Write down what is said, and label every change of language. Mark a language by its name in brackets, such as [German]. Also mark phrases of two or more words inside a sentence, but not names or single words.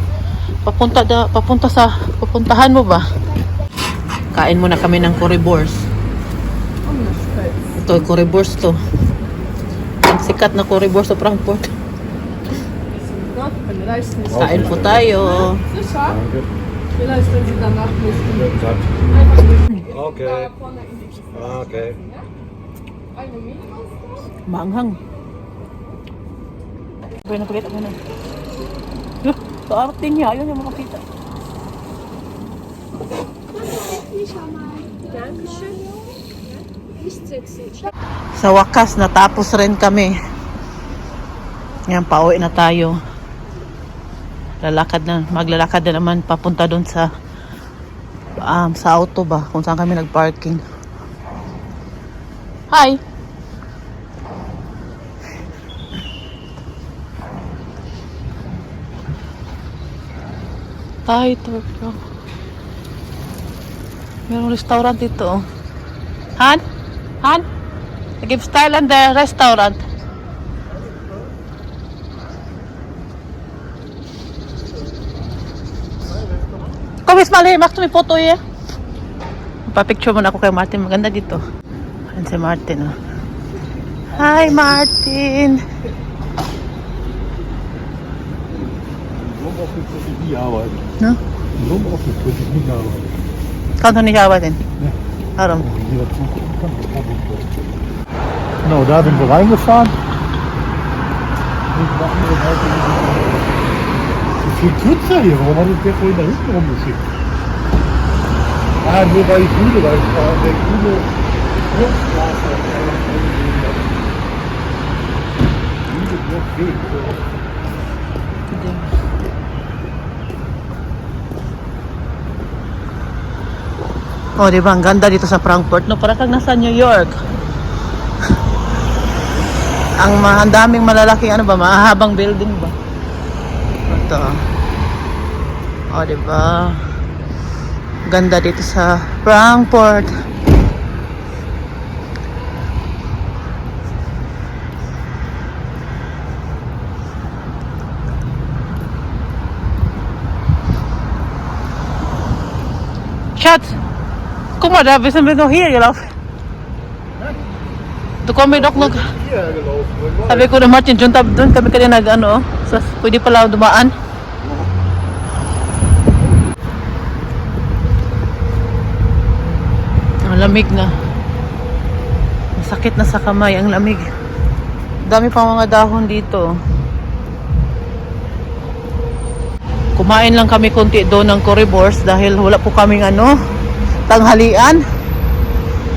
[Filipino] Papuntahan mo ba? Kain muna kami ng currywurst. Ito, currywurst to. Ang sikat na currywurst sa Frankfurt. Kain po tayo. [German] Danke. Vielleicht, wenn Sie danach möchten. Schönen Tag. Einfach Okay. vorne in die Okay. eine Mini-Monster. [Filipino] Maanghang. Pwede na pakita mo na. Sa arte niya, ayaw niya makapita. [German] Dankeschön. Nicht setzen. [Filipino] Sa wakas, natapos rin kami. Yan, pauwi na tayo. Maglalakad na naman papunta doon sa auto ba, kung saan kami nagparking. Hi! Hi, Turko. Merong restaurant dito. Han? Han? [English] I give style on the restaurant. [Dutch] Kom eens Marlene, mag je mijn foto hier? [Filipino] Pa-picture muna ako kay Martin. Maganda dito. Ayan si Martin. Oh. Hi Martin! [German] Homeoffice würde ich nie arbeiten. No? Im Homeoffice würde ich nicht arbeiten. Kannst du nicht arbeiten? Ja. Warum? Wenn ich wieder zugucken kann, das kann ich nicht. Genau, da sind wir reingefahren. Und machen wir halt viel kürzer hier. Warum hat uns der vorhin da hinten rumgeschickt? Ah, nur weil ich müde war. Ich war der grüne Blockstraße. Grüne Blockweg. [Filipino] Oh, di ba? Ang ganda dito sa Frankfurt, no? Para kang nasa New York. Ang daming malalaking, ano ba? Mahahabang building ba? Ito. Oh, di ba? Ganda dito sa Frankfurt. [German] Schatz! Guck mal, da sind wir noch hier gelaufen. Da kommen wir doch noch. Hierher gelaufen. [Filipino] Sabi ko na Martin, doon kami kanina nag-ano. So, pwede pala dumaan. Ang lamig na. Masakit na sa kamay, ang lamig. Dami pang mga dahon dito. Kumain lang kami konti doon ng currywurst dahil wala po kaming tanghalian.